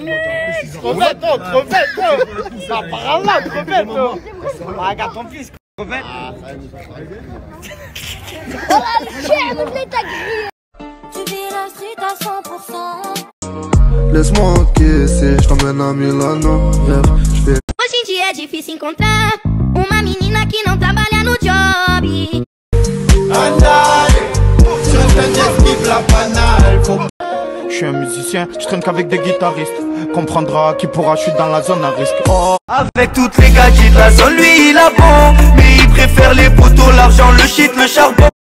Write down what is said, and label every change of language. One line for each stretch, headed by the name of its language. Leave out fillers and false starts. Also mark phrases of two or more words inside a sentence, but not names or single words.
French: Trop bête, trop bête! Ça part là, trop bête! Regarde ton fils, trop bête! Oh la chaîne, oublie ta grille. Tu vis la street à 100%. Laisse-moi encaisser, je t'emmène à Milano.
Portuguese: Hoje em dia é difícil encontrar uma menina que não trabalha no job.
French: Je suis un musicien, je traîne qu'avec des guitaristes. Comprendra qui pourra, je suis dans la zone à risque. Oh. Avec toutes les gadgets de la zone, lui il a bon. Mais il préfère les poteaux, l'argent, le shit, le charbon.